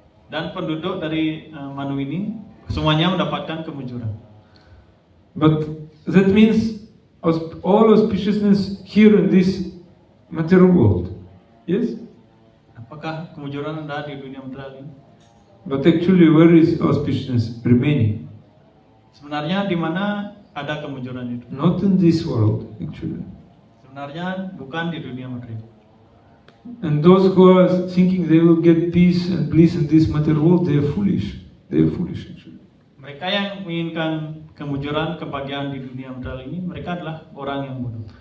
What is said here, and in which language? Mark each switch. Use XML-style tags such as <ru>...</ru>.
<id>Dan penduduk dari Manu ini semuanya mendapatkan kemujuran.</id> <en>But that means all auspiciousness here in this material world. Yes?</en> <id>Apakah kemujuran ada di dunia material ini?</id> <en>But actually, where is auspiciousness remaining?</en> <id>Sebenarnya di mana ada kemujuran itu?</id> <en>Not in this world, actually.</en> <id>Sebenarnya bukan di dunia material.</id> <en>And those who are thinking they will get peace and bliss in this material world, they are foolish. They are foolish, actually.</en> <id>Mereka yang menginginkan kemujuran, kebahagiaan di dunia material ini, mereka adalah orang yang bodoh.</id>